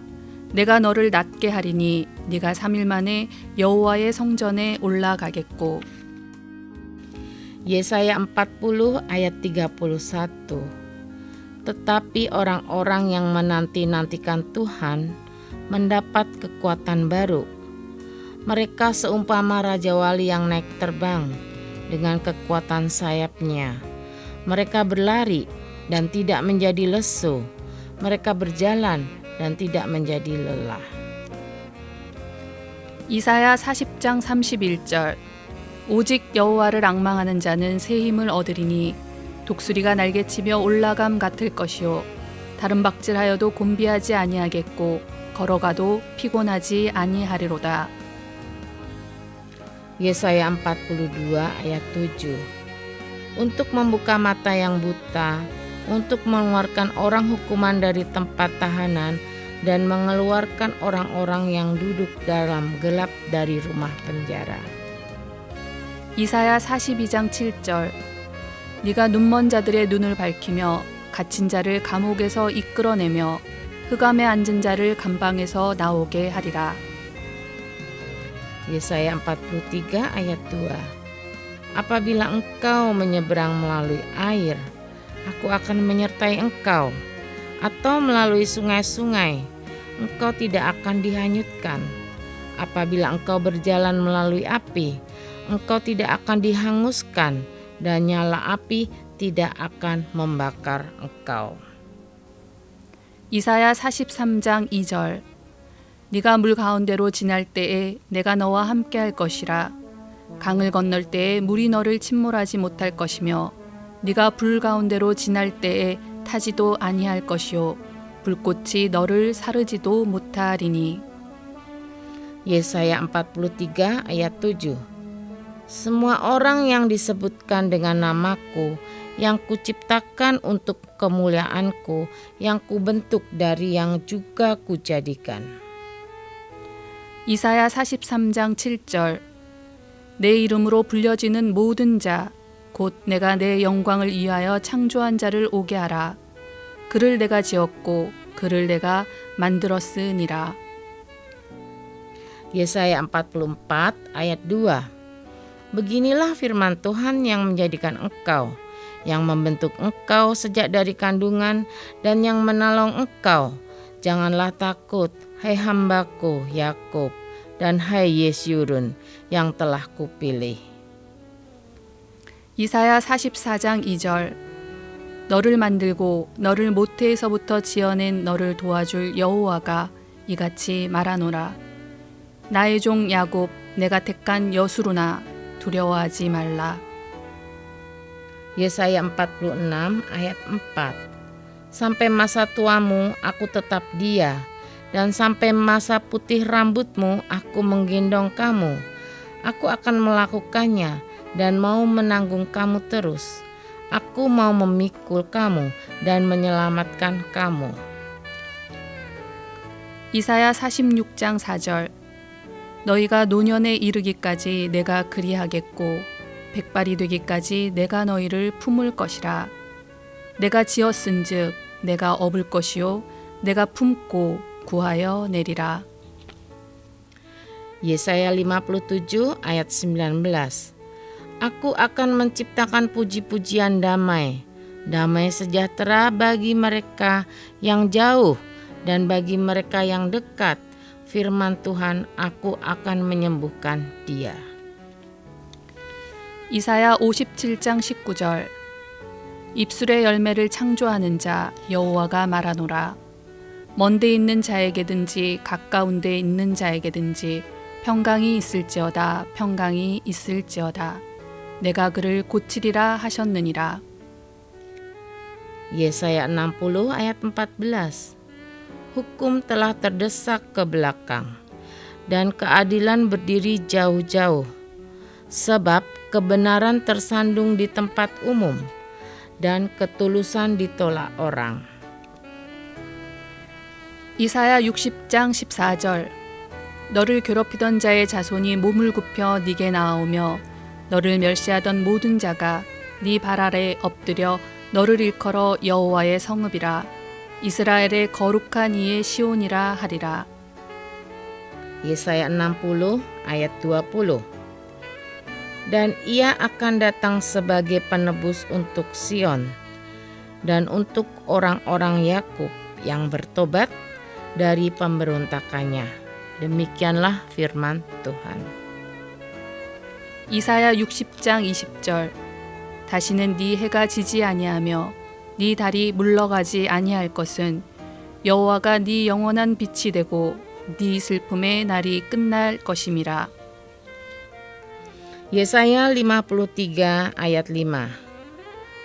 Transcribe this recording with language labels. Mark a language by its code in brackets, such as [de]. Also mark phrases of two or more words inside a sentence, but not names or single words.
[ko] 내가 너를 낫게 하리니 네가 3일 만에 여호와의 성전에 올라가겠고. [id] Yesaya 40 ayat 31. Tetapi orang-orang yang menanti-nantikan Tuhan mendapat kekuatan baru. Mereka seumpama Raja Wali yang naik terbang dengan kekuatan sayapnya. Mereka berlari dan tidak menjadi lesu. Mereka berjalan dan tidak menjadi lelah. [ko] 이사야 40장 31절. 오직 여호와를 앙망하는 자는 새 힘을 얻으리니 독수리가 날개치며 올라감 같을 것이요 다름박질하여도 곤비하지 아니하겠고 걸어가도 피곤하지 아니하리로다. [id] Yesaya 42 ayat 7. Untuk membuka mata yang buta, untuk mengeluarkan orang hukuman dari tempat tahanan, dan mengeluarkan orang-orang yang duduk dalam gelap dari rumah penjara. [ko] 이사야 42장 7절. 네가 눈먼 자들의 눈을 밝히며 갇힌 자를 감옥에서 이끌어내며 흑암에 앉은 자를 감방에서 나오게 하리라. [id] Yesaya 43 ayat 2. Apabila engkau menyeberang melalui air, aku akan menyertai engkau, atau melalui sungai-sungai, engkau tidak akan dihanyutkan. Apabila engkau berjalan melalui api, engkau tidak akan dihanguskan, dan nyala api tidak akan membakar engkau. [ko] 이사야 43장 2절. 네가 물 가운데로 지날 때에 내가 너와 함께 할 것이라. 강을 건널 때에 물이 너를 침몰하지 못할 것이며 네가 불 가운데로 지날 때에 타지도 아니할 것이요 불꽃이 너를 사르지도 못하리니. [id] Yesaya 43 ayat 7. Semua orang yang disebutkan dengan namaku, yang kuciptakan untuk kemuliaanku, yang kubentuk dari yang juga kujadikan. [ko] 이사야 43장 7절. 내 이름으로 불려지는 모든 자, 곧 내가 내 영광을 위하여 창조한 자를 오게 하라. 그를 내가 지었고 그를 내가 만들었으니라. [id] Yesaya 44 ayat 2. Beginilah firman Tuhan yang menjadikan engkau, yang membentuk engkau sejak dari kandungan, dan yang menolong engkau. Janganlah takut, hai hambaku Yakub, dan hai Yesyurun yang telah kupilih. [ko] 이사야 44장 2절. 너를 만들고 너를 모태에서부터 지어낸 너를 도와줄 여호와가 이같이 말하노라. 나의 종 야곱, 내가 택한 여수루나 두려워하지 말라. [id] Yesaya 46 ayat 4. Sampai masa tuamu aku tetap dia, dan sampai masa putih rambutmu aku menggendong kamu. Aku akan melakukannya dan mau menanggung kamu terus. Aku mau memikul kamu dan menyelamatkan kamu. [ko] 이사야 46장 4절. 너희가 노년에 이르기까지 내가 그리하겠고 백발이 되기까지 내가 너희를 품을 것이라. 내가 지었은즉 내가 업을 것이요 내가 품고 구하여 내리라. [id] Yesaya 57 ayat 19. Aku akan menciptakan puji-pujian damai, damai sejahtera bagi mereka yang jauh dan bagi mereka yang dekat. Firman Tuhan, aku akan menyembuhkan dia. [ko] 이사야 57장 19절. 입술의 열매를 창조하는 자 여호와가 말하노라. 먼데 있는 자에게든지 가까운 데 있는 자에게든지 평강이 있을지어다 평강이 있을지어다. 내가 그를 고치리라 하셨느니라. [id] Yesaya 60 ayat 14. Hukum telah terdesak ke belakang, dan keadilan berdiri jauh-jauh. Sebab kebenaran tersandung di tempat umum, dan ketulusan ditolak orang. [ko] 이사야 60장 14절. 너를 괴롭히던 자의 자손이 몸을 굽혀 네게 나아오며 너를 멸시하던 모든 자가 네 발 아래 엎드려 너를 일컬어 여호와의 성읍이라. 이스라엘의 거룩한 이의 시온이라 하리라. [id] Yesaya 60 ayat 20. Dan ia akan datang sebagai penebus untuk Sion dan untuk orang-orang Yakub yang bertobat dari pemberontakannya. Demikianlah firman Tuhan. [ko] 이사야 60장 20절. 다시는 네 해가 지지 아니하며 네 달이 물러가지 아니할 것은 여호와가 네 영원한 빛이 되고 네 슬픔의 날이 끝날 것임이라. [id] Yesaya 53 ayat 5.